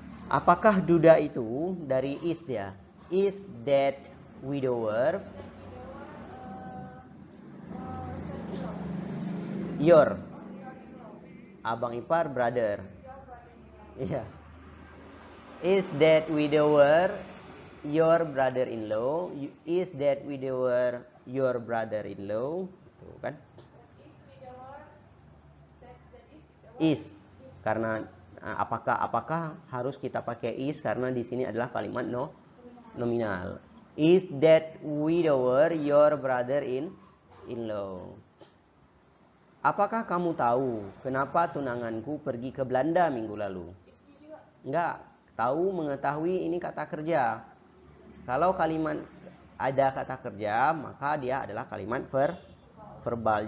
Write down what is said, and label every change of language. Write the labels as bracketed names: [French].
[Indonesian] Apakah duda itu dari is ya? [English] Is that widower your [Indonesian] abang ipar, [English] brother? Iya. Is that widower your brother-in-law? Is that widower your brother-in-law? [Indonesian] Tuh kan? [English] Is. [Indonesian] Karena apakah harus kita pakai is karena di sini adalah kalimat nominal. [English] Is that widower your brother-in-law? [Indonesian] Apakah kamu tahu kenapa tunanganku pergi ke Belanda minggu lalu? Enggak. Tahu, mengetahui ini kata kerja. Kalau kalimat ada kata kerja, maka dia adalah kalimat verbal.